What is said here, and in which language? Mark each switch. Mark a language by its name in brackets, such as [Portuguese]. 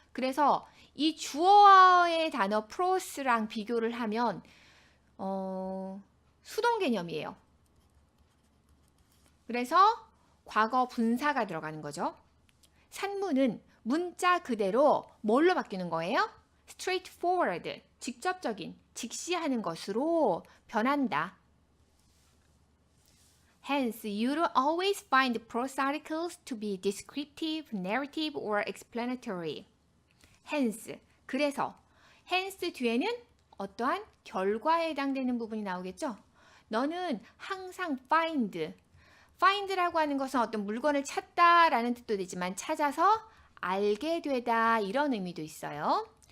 [Korean] 그래서 이 주어의 단어 프로스랑 비교를 하면 수동 개념이에요. 그래서 과거 분사가 들어가는 거죠. 산문은 문자 그대로 뭘로 바뀌는 거예요? straightforward, 직접적인, 직시하는 것으로 변한다. [English] Hence, you don't always find prose articles to be descriptive, narrative, or explanatory. [Korean] Hence, 그래서 hence 뒤에는 어떠한 결과에 해당되는 부분이 나오겠죠? 너는 항상 find라고 하는 것은 어떤 물건을 찾다라는 뜻도 되지만 찾아서 알게 되다 이런 의미도 있어요.